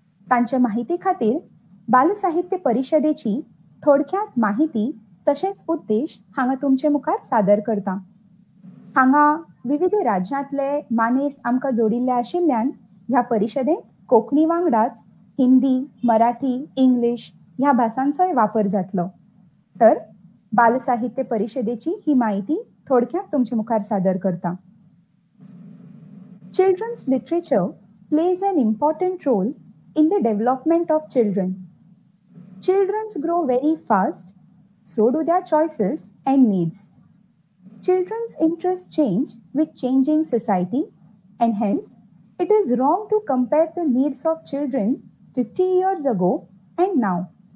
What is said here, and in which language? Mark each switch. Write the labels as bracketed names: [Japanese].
[Goan Konkani] तांचे माहिती खातीर बाल साहित्य परिशदेची थोडक्यात माहिती तशेंच उद्देश हांगा तुमचे मुखार सादर करता. हांगा विविध राज्यांतले मानेस्त आमकां जोडिल्ले आशिल्ल्यान ह्या परिशदेंत कोंकणी वांगडाच हिंदी, मराठी, इंग्लीश ह्या भासांचोय वापर जातलो. तर बाल साहित्य परिशदेची ही माहिती थोडक्यात तुमचे मुखार सादर करता. [English] Children's literature plays an important role in the development of children. Children grow very fast, so do their choices and needs. Children's interests change with changing society, and hence it is wrong to compare the needs of children 50 years ago and now.